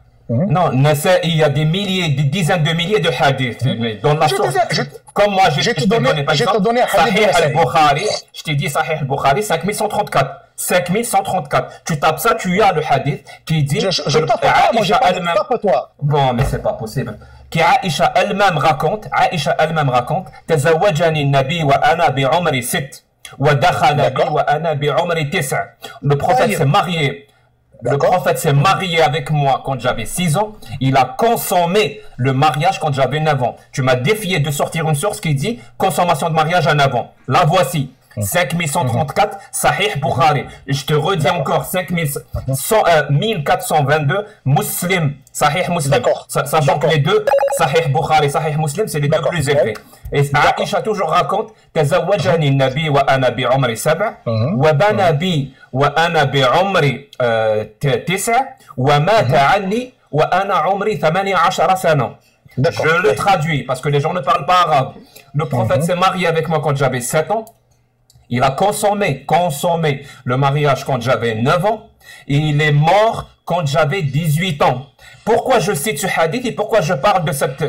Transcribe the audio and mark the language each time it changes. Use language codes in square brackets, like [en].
[fr] Non, Nasa'i, il y a des dizaines de milliers de hadiths. Dans la source. Comme moi, je t'ai donné, par exemple, Sahih al-Bukhari. Je t'ai dit Sahih al-Bukhari, 5134. 5134. Tu tapes ça, tu as le hadith qui dit... Je tape pas, moi je tape toi. Bon, mais c'est pas possible. Qui Aïcha elle-même raconte, [ar] تزوجني النبي وأنا بعمري 6 ودخل بي وأنا بعمري 9. [fr] Le prophète s'est marié. Le prophète s'est marié avec moi quand j'avais 6 ans. Il a consommé le mariage quand j'avais 9 ans. Tu m'as défié de sortir une source qui dit consommation de mariage à 9 ans. La voici. 5134, Sahih Bukhari. Je te redis encore 1422, Muslim, Sahih Muslim. Sachant que les deux, Sahih Bukhari, Sahih Muslim, c'est les deux plus élevés. Et Aïcha toujours raconte [ar] تزوجني النبي وأنا بعمري 7 وبنى بي وأنا بعمري 9 ومات عني وأنا عمري 18 سنة. [fr] Je le traduis parce que les gens ne parlent pas arabe. Le prophète s'est marié avec moi quand j'avais 7 ans. Il a consommé le mariage quand j'avais 9 ans. Et il est mort quand j'avais 18 ans. Pourquoi je cite ce hadith et pourquoi je parle de ça?